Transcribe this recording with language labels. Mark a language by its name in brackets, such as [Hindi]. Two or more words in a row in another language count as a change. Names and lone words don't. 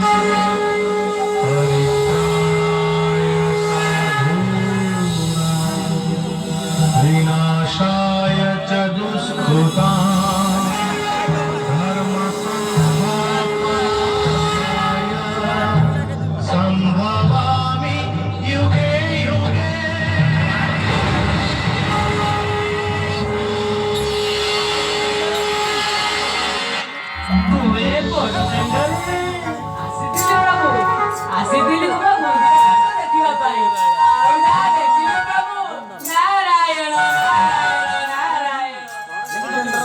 [Sanskrit] परित्राणाय साधूनां विनाशाय च दुष्कृताम् संभवामि युगे युगे। [Odia] ତୁମେ ଆସିଥିଲି ପ୍ରଭୁ, ଆସିଥିଲି ପ୍ରଭୁ ଦେଖିବା ପାଇଁ। ଦେଖିଲି ପ୍ରଭୁ ନାରାୟଣ ନାରାୟଣ ନାରାୟଣ।